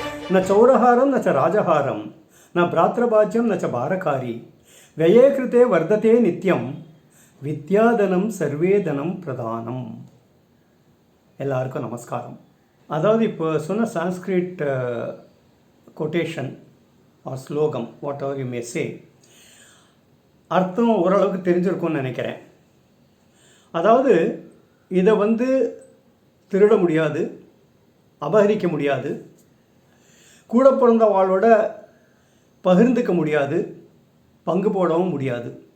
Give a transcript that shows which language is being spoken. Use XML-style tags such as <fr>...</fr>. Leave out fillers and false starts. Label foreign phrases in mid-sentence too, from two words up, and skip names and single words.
<sa>न चौरहारं न च राजहारं न भ्रातृभाज्यं न च भारकारी व्यये कृते वर्धते नित्यं विद्याधनं सर्वधनं प्रधानम्.</sa> <ta>எல்லாருக்கும் நமஸ்காரம். அதாவது இப்போ சொன்ன</ta> <en>Sanskrit quotation or</en> <ta>ஸ்லோகம்</ta> <en>whatever you may say,</en> <ta>அர்த்தம் ஓரளவுக்கு தெரிஞ்சிருக்கும்னு நினைக்கிறேன். அதாவது இதை திருட முடியாது, அபகரிக்க முடியாது, கூட பிறந்த வாளோட பகிர்ந்துக்க முடியாது, பங்கு போடவும் முடியாது.</ta>